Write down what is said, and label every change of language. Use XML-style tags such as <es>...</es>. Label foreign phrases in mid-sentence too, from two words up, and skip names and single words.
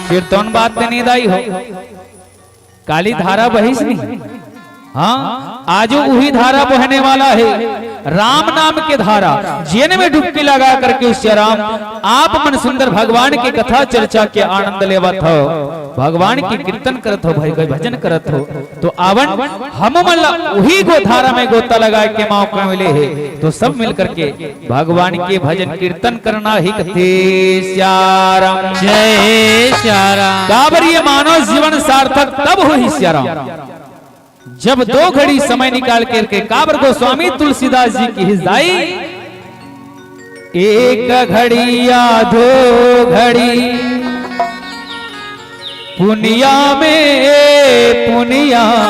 <hne>फिर तो बात नहीं दाई हो काली धारा बहिस नहीं हाँ आज वही धारा बहने वाला है राम नाम के धारा जेने में डुबकी लगा करके श्याराम आप मन सुंदर भगवान की कथा चर्चा के आनंद लेवत हो भगवान की कीर्तन करत हो भाई भजन करत हो तो आवन हम मन वही गो धारा में गोता लगा के मौका मिले है तो सब मिल करके भगवान के भजन कीर्तन करना ही कथे श्याराम जय हे श्याराम। काबर ये मानव जीवन सार्थक तब हो ही श्याराम जब दो घड़ी समय निकाल करके काबर गोस्वामी तुलसीदास जी की हिदाई एक घड़ी या दो घड़ी पुनिया में पुनिया</hne>